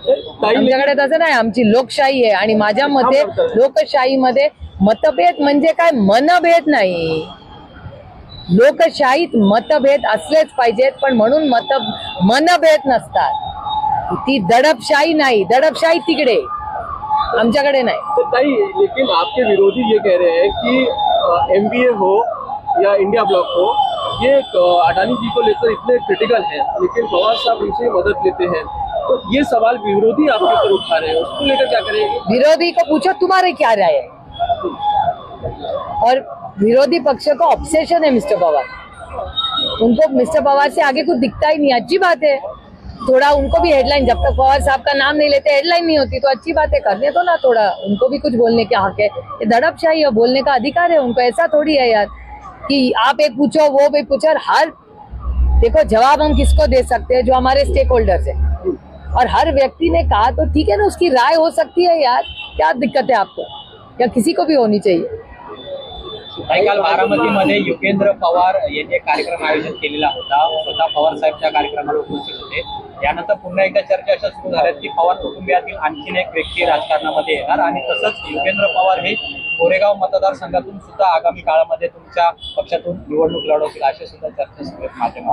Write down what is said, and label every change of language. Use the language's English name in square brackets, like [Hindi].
[Marathi] आमच्याकडे तसं नाही. आमची लोकशाही आहे आणि माझ्या मते लोकशाहीमध्ये मतभेद म्हणजे काय? मनभेद नाही. लोकशाहीत मतभेद असलेच पाहिजेत, पण म्हणून मनभेद नसतात. ती दडपशाही नाही. दडपशाही तिकडे, आमच्याकडे नाही. [Hindi] ताई, लेकिन आपके विरोधी ये कह रहे हैं कि एमबीए हो या इंडिया ब्लॉक हो, ये अडानी जी को लेकर इतने क्रिटिकल हैं, लेकिन पवार साहब उनसे मदद लेते हैं, तो ये सवाल विरोधी आपके ऊपर उठा रहे हैं, उसको लेकर क्या करेंगे? विरोधी को पूछो तुम्हारे क्या राय है. और विरोधी पक्ष को ऑब्सेशन है मिस्टर पवार. उनको मिस्टर पवार से आगे कुछ दिखता ही नहीं. अच्छी बात है, थोड़ा उनको भी हेडलाइन, जब तक पवार साहब का नाम नहीं लेते हेडलाइन नहीं होती, तो अच्छी बात है, करने दो ना. थोड़ा उनको भी कुछ बोलने का हक है. ये दड़पशाही है, बोलने का अधिकार है उनको. ऐसा थोड़ी है यार कि आप एक पूछो वो भी पूछो. हर देखो जवाब हम किसको दे सकते हैं? जो हमारे स्टेक होल्डर्स है. और हर व्यक्ति ने कहा तो ठीक है ना, उसकी राय हो सकती है यार, क्या दिक्कत है आपको? या किसी को भी होनी चाहिए। [Marathi] काही काल बारामतीमध्ये युगेंद्र पवार यांनी एक कार्यक्रम आयोजित केलेला होता. स्वतः पवार साहेब त्या कार्यक्रमाला उपस्थित होते. यानंतर पुन्हा एकदा चर्चा अशा सुरू झाल्यात की पवार कुटुंबियातील आणखीन एक व्यक्ती राजकारणामध्ये येणार आणि तसंच युगेंद्र पवार हे कोरेगाव मतदारसंघातून सुद्धा आगामी काळामध्ये तुमच्या पक्षातून निवडणूक लढवतील अशी सुद्धा चर्चा सुरू आहेत माध्यमात.